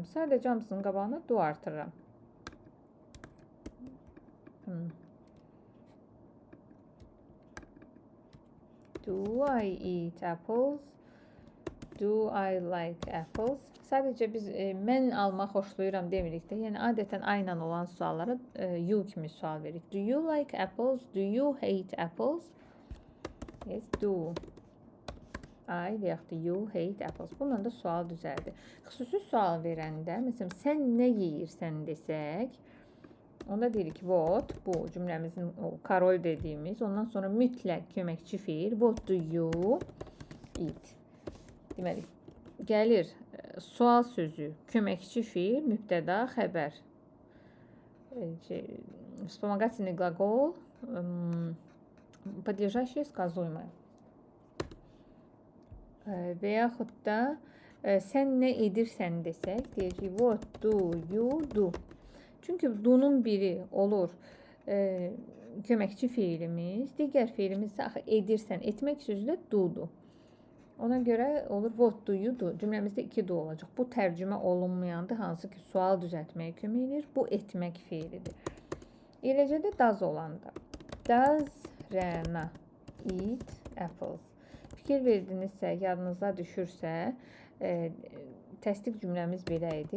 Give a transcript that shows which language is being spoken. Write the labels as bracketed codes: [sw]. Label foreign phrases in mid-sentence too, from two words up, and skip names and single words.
[az] Sadəcə hamısının qabağına do artırıram. [en] Do I eat apples? Do I like apples? [az] Sadəcə biz mən almaq xoşlayıram demirik də. Yəni adətən ayla olan suallara you kimi sual veririk. [en] Do you like apples? Do you hate apples? Yes, do I [az] və yaxud da [en] you hate apples. [az] Bununla da sual düzəldi. Xüsusi sual verəndə, məsələn, sən nə yeyirsən desək, onda deyirik what, bu cümləmizin karol dediyimiz, ondan sonra mütləq köməkçi fiil, [en] what do you eat? [az] Deməli, gəlir sual sözü, köməkçi fiil, mübtəda, xəbər. [ru] Вспомогательный глагол, подлежащее сказуемое. [az] Və yaxud da sən nə edirsən desək, deyəcək [en] what do you do? [az] Çünki do'nun biri olur köməkçi fiilimiz, digər fiilimiz isə axı edirsən, etmək sözü də do'dur. Ona görə olur [en] what do you do? [az] Cümləmizdə 2 do olacaq. Bu tərcümə olunmayandır, hansı ki sual düzəltməyə kömək edir. Bu etmək fiilidir. Eləcə də does olanda. [en] Does Rəna eat apples? [az] Fikir verdinizsə, yadınıza düşürsə, təsdiq cümləmiz belə idi.